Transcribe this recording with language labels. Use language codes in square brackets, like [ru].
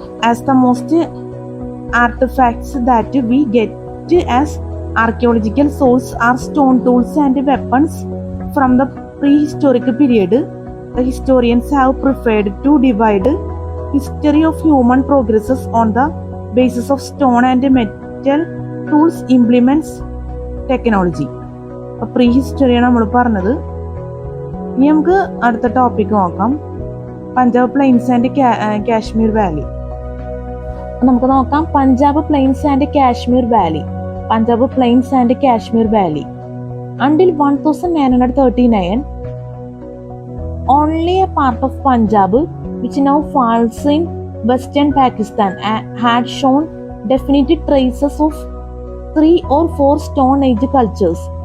[en] As the most artifacts that we get as archaeological source are stone tools and weapons from the prehistoric period, the historians have preferred to divide history of human progresses on the basis of stone and metal tools, implements, technology. [ml] Pre ഹിസ്റ്ററിയാണ് നമ്മൾ പറഞ്ഞത്. ഇനി നമുക്ക് അടുത്ത topic നോക്കാം, Punjab planes and Kashmir Valley. നമുക്ക് നോക്കാം Punjab planes and Kashmir Valley. Punjab planes and Kashmir Valley. [en] Until 1939, only a part of Punjab, which now falls in western Pakistan, had shown definite traces of 3 or 4 Stone Age cultures.